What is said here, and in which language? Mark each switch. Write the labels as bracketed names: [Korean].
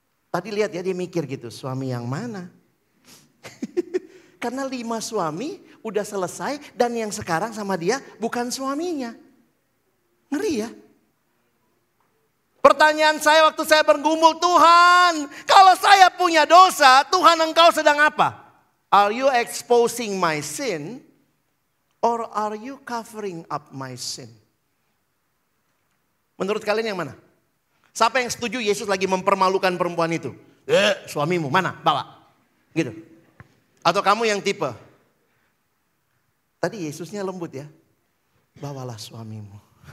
[Indonesian] Tadi lihat ya dia mikir gitu. Suami yang mana? Karena 5 suami udah selesai. Dan yang sekarang sama dia bukan suaminya. Ngeri ya. Pertanyaan saya waktu saya bergumul, Tuhan, kalau saya punya dosa, Tuhan engkau sedang apa? [English] Are you exposing my sin or are you covering up my sin? [Indonesian] Menurut kalian yang mana? Siapa yang setuju Yesus lagi mempermalukan perempuan itu? Suamimu mana? Bawa. Gitu. Atau kamu yang tipe? Tadi Yesusnya lembut ya. Bawalah suamimu.